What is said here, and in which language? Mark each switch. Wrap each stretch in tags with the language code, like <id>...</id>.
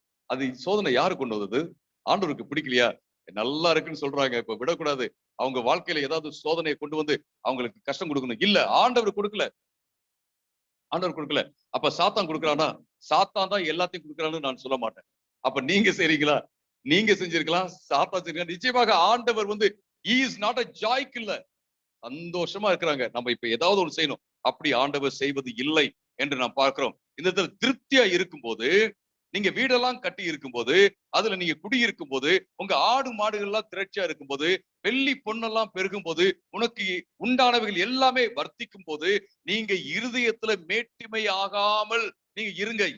<ta>அது சோதனை யாரு கொண்டு வந்தது? ஆண்டவருக்கு பிடிக்கலையா? நல்லா இருக்குன்னு சொல்றாங்க, இப்ப விடக்கூடாது, அவங்க வாழ்க்கையில ஏதாவது சோதனையை கொண்டு வந்து அவங்களுக்கு கஷ்டம் கொடுக்கணும். இல்ல, ஆண்டவர் கொடுக்கல, ஆண்டவர் கொடுக்கல. அப்ப சாத்தான் கொடுக்கறானா? சாத்தான் தான் எல்லாத்தையும் கொடுக்கறான்னு நான் சொல்ல மாட்டேன். அப்ப நீங்க செய்றீங்களா? நீங்க செஞ்சிருக்கலாம், சாத்தான் செஞ்சிருக்கலாம். நிச்சயமாக ஆண்டவர் வந்து</ta> <en>he is not a joy killer.</en> <ta>சந்தோஷமா இருக்கிறாங்க, நம்ம இப்ப ஏதாவது ஒண்ணு செய்யணும், அப்படி ஆண்டவர் செய்வது இல்லை என்று நாம் பார்க்கிறோம். இந்த திருப்தியா இருக்கும்போது, நீங்க வீடெல்லாம் கட்டி இருக்கும்போது, அதுல நீங்க குடியிருக்கும் போது, உங்க ஆடு மாடுகள் எல்லாம் திரட்சியா இருக்கும்போது, வெள்ளி பொண்ணெல்லாம் பெருகும் போது, உனக்கு உண்டானவைகள் எல்லாமே வர்த்திக்கும் போது, நீங்க இருதயத்துல மேட்டிமை ஆகாமல் நீங்க இருங்க.</ta>